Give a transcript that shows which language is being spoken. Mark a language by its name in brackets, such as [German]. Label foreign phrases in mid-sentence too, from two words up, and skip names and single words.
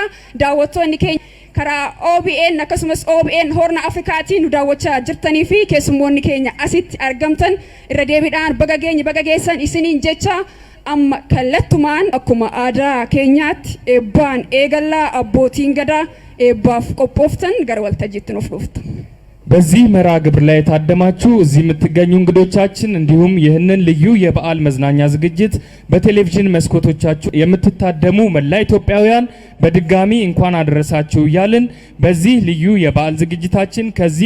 [Oromo] daawwattoonni keenya karaa OBN akkasumas OBN Horna Afrikaatiin nu daawwachaa jirtanii fi keessummoonni keenya asitti argamtan irra deebiidhaan baga geessan isiniin jecha amma kallattumaan akkuma aadaa keenyaatti eebbaan eegallaa abbootiin gadaa eebbaaf qophooftan gara waltajjiitti nuuf dhuftu. [Amharic] በዚህ መርሃ ግብር ላይ የታደማችሁ እዚህ የምትገኙ እንግዶቻችን እንዲሁም ይህንን ልዩ የበዓል መዝናኛ ዝግጅት በቴሌቪዥን መስኮቶቻችሁ የምትታደሙ መላ ኢትዮጵያውያን በድጋሚ እንኳን አደረሳችሁ እያልን በዚህ ልዩ የበዓል ዝግጅታችን ከዚህ